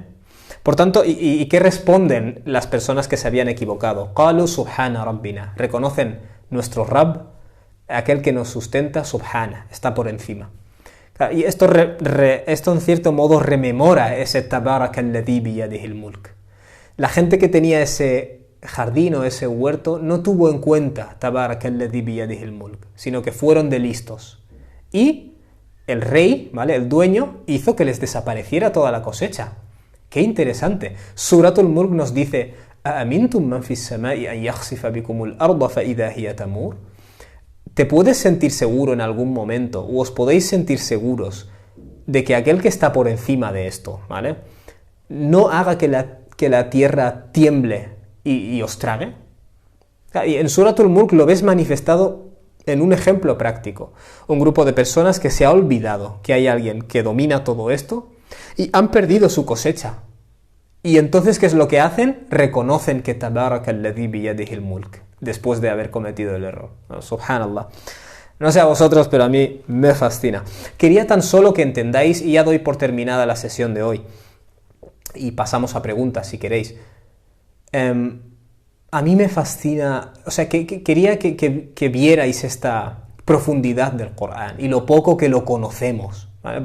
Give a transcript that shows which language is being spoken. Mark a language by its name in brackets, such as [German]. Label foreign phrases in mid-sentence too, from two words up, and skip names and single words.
[Spanish] Por tanto, ¿y qué responden las personas que se habían equivocado? [Arabic] قَالُوا سُبْحَانَ رَبِّنَا. [Spanish] Reconocen nuestro Rabb, aquel que nos sustenta, subhana, está por encima. Y esto en cierto modo rememora ese [Arabic] تَبَارَكَ الَّذِي بِيَدِهِ الْمُلْكُ. [Spanish] La gente que tenía ese jardín o ese huerto no tuvo en cuenta [Arabic] تَبَارَكَ الَّذِي بِيَدِهِ الْمُلْكُ, [Spanish] sino que fueron de listos. Y el rey, ¿vale? El dueño, hizo que les desapareciera toda la cosecha. ¡Qué interesante! [Arabic] Suratul Mulk [Spanish] nos dice [Arabic] ¿أَأَمِنتُم مَّن فِي السَّمَاءِ أَن يَخْسِفَ بِكُمُ الْأَرْضَ فَإِذَا هِيَ تَمُورُ? [Spanish] ¿Te puedes sentir seguro en algún momento, o os podéis sentir seguros de que aquel que está por encima de esto, ¿vale? No haga que la tierra tiemble y os trague? Y en Suratul Mulk lo ves manifestado en un ejemplo práctico. Un grupo de personas que se ha olvidado que hay alguien que domina todo esto y han perdido su cosecha. Y entonces, ¿qué es lo que hacen? Reconocen que [Arabic] تَبَارَكَ الَّذِي بِيَدِهِ الْمُلْكُ, [Spanish] después de haber cometido el error. Subhanallah. No sé a vosotros, pero a mí me fascina. Quería tan solo que entendáis, y ya doy por terminada la sesión de hoy, y pasamos a preguntas si queréis. A mí me fascina, o sea, quería que vierais esta profundidad del Corán y lo poco que lo conocemos, ¿vale?